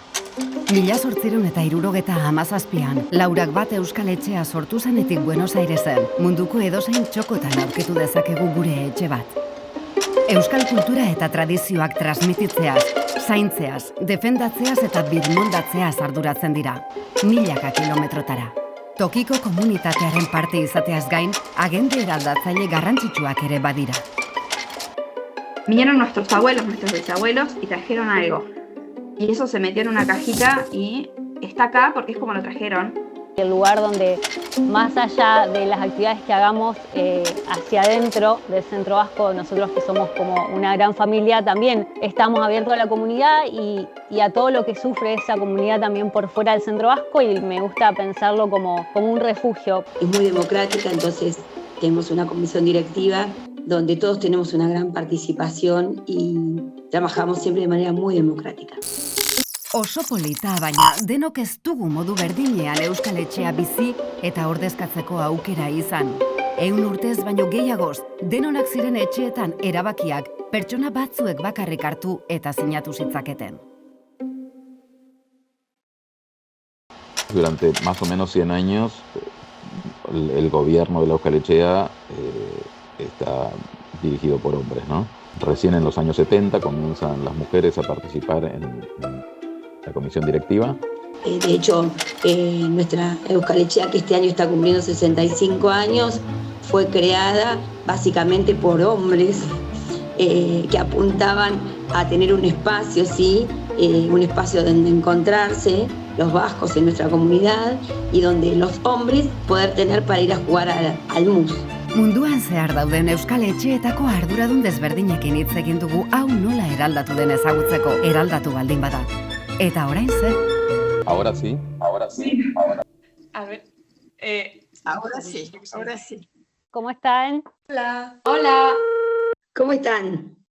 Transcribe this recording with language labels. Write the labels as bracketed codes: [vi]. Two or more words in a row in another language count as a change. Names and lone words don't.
[eu] 1867an, Laurak bat euskal etxea sortu zenetik Buenos Airesen, munduko edozein txokotan aurkitu dezakegu gure etxe bat. Euskal kultura eta tradizioak transmititzeaz, zaintzeaz, defendatzeaz eta birmondatzeaz arduratzen dira, milaka kilometrotara. Tokiko komunitatearen parte izateaz gain, agende eraldatzaile garrantzitsuak ere badira. [es] Vinieron nuestros abuelos, nuestros bisabuelos y trajeron algo. Y eso se metió en una cajita y está acá porque es como lo trajeron. El lugar donde, más allá de las actividades que hagamos hacia adentro del Centro Vasco, nosotros que somos como una gran familia, también estamos abiertos a la comunidad y a todo lo que sufre esa comunidad también por fuera del Centro Vasco, y me gusta pensarlo como un refugio. Es muy democrática, entonces tenemos una comisión directiva donde todos tenemos una gran participación y trabajamos siempre de manera muy democrática. [eu] Oso polita, baina denok ez dugu modu berdinean euskal etxea bizi eta ordezkatzeko aukera izan. 100 urtez baino gehiagoz, denonak ziren etxeetan erabakiak pertsona batzuek bakarrik hartu eta sinatu zitzaketen. [es] Durante más o menos 100 años, el gobierno de la Euskal Etxea está dirigido por hombres, ¿no? Recién en los años 70 comienzan las mujeres a participar en la comisión directiva. De hecho, nuestra Euskal Etxea, que este año está cumpliendo 65 años, fue creada básicamente por hombres que apuntaban a tener un espacio, ¿sí? Un espacio donde encontrarse los vascos en nuestra comunidad y donde los hombres poder tener para ir a jugar al mus. [eu] Munduan zehar dauden euskal etxeetako arduradun desberdinekin hitz egin dugu hau nola eraldatu den ezagutzeko, eraldatu baldin bada. Eta orain zer? [es] Ahora sí. A ver. Ahora sí. ¿Cómo están? Hola. ¿Cómo están?